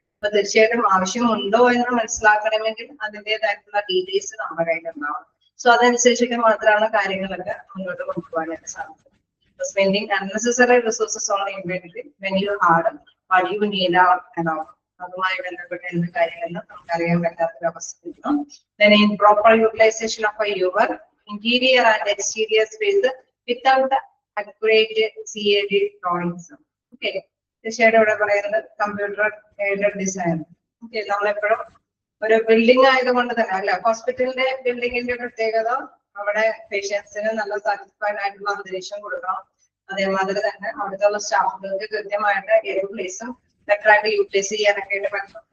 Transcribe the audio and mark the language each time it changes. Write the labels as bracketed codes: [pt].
[ml] അപ്പൊ തീർച്ചയായിട്ടും ആവശ്യമുണ്ടോ എന്ന് മനസ്സിലാക്കണമെങ്കിൽ അതിൻ്റെതായിട്ടുള്ള ഡീറ്റെയിൽസ് നമ്മുടെ കയ്യിൽ ഉണ്ടാവണം. സോ അതനുസരിച്ചൊക്കെ മാത്രമാണ് കാര്യങ്ങളൊക്കെ മുന്നോട്ട് കൊണ്ടുപോകാനായിട്ട് സാധിക്കും. [en] Spending unnecessary resources on inventory when you had what you need around. [ml] അതുമായി ബന്ധപ്പെട്ട എന്ത് കാര്യങ്ങളെന്ന് നമുക്കറിയാൻ പറ്റാത്തൊരു അവസ്ഥ കിട്ടും. [en] Then improper utilization of your interior and exterior space without accurate CAD drawings. [ml] Okay, തീർച്ചയായിട്ടും ഇവിടെ പറയുന്നത് കമ്പ്യൂട്ടർ എയ്ഡഡ് ഡിസൈൻ. ഓക്കെ, നമ്മളെപ്പോഴും ഒരു ബിൽഡിംഗ് ആയതുകൊണ്ട് തന്നെ അല്ല, ഹോസ്പിറ്റലിന്റെ ബിൽഡിങ്ങിന്റെ പ്രത്യേകത അവിടെ പേഷ്യൻസിന് നല്ല സാറ്റിസ്ഫൈഡ് ആയിട്ടുള്ള അന്തരീക്ഷം കൊടുക്കണം. അതേമാതിരി തന്നെ അവിടുത്തെ സ്റ്റാഫുകൾക്ക് കൃത്യമായിട്ട് ഏത് പ്ലേസും ബെറ്റർ ആയിട്ട് യൂട്ടിലൈസ് ചെയ്യാനൊക്കെ ആയിട്ട് പറ്റും.